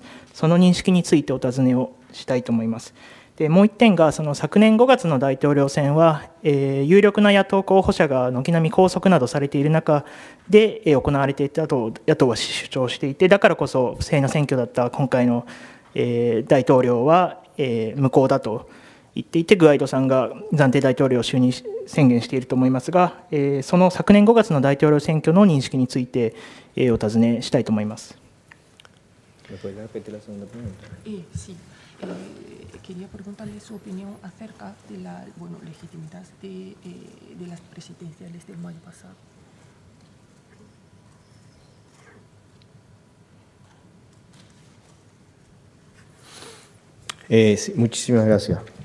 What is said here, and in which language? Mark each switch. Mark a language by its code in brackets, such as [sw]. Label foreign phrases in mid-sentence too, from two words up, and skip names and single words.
[ja] その認識についてお尋ねをしたいと思います。でもう1点が、昨年5月の大統領選は、有力な野党候補者が軒並み拘束などされている中で行われていたと野党は主張していて、だからこそ不正な選挙だった今回の大統領は無効だと言っていて、グアイドさんが暫定大統領を就任宣言していると思いますが、その昨年5月の大統領選挙の認識についてお尋ねしたいと思います。 [es] Quería preguntarle su opinión acerca de la legitimidad de las presidenciales del mayo pasado. Sí, muchísimas gracias.